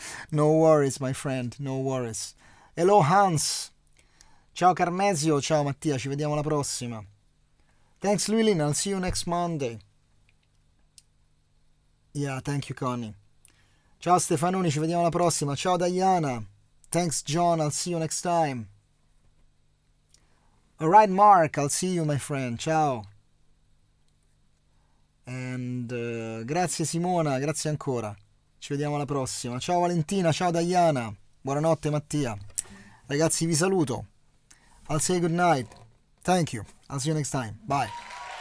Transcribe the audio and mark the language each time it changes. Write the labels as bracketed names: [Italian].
[English] No worries, my friend, no worries. Hello, Hans. Ciao, Carmesio. Ciao, Mattia. [Italian] Ci vediamo alla prossima. [English] Thanks, Llewellyn. I'll see you next Monday. Yeah, thank you, Connie. Ciao, Stefanoni. [Italian] Ci vediamo alla prossima. [English] Ciao, Diana. Thanks, John. I'll see you next time. Alright, Mark. I'll see you, my friend. Ciao. [Italian] And grazie, Simona. Grazie ancora. Ci vediamo alla prossima. Ciao, Valentina. Ciao, Diana. Buonanotte, Mattia. Ragazzi, vi saluto. [English] I'll say good night. Thank you. I'll see you next time. Bye.